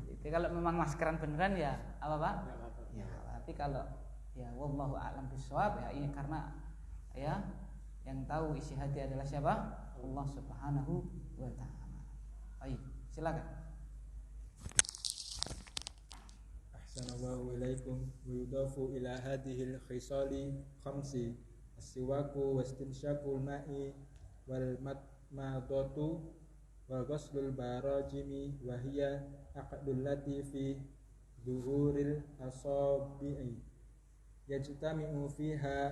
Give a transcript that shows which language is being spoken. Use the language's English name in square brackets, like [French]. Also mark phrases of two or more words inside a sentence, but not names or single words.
[Indonesian] Jadi kalau memang maskeran beneran ya apa Pak? Ya, tapi kalau ya [Arabic] والله أعلم بالصواب [Indonesian] ya, ini karena ya yang tahu isi hati adalah siapa? [Arabic] الله سبحانه وتعالى. [Indonesian] Baik, silakan. [Arabic] أحسن الله إليكم. ويضاف إلى هذه الخصال الخمس السواك واستنشاق الماء والمضمضة وغسل البراجم وهي عقد اللطيف ظهور الأصابع يجتمع فيها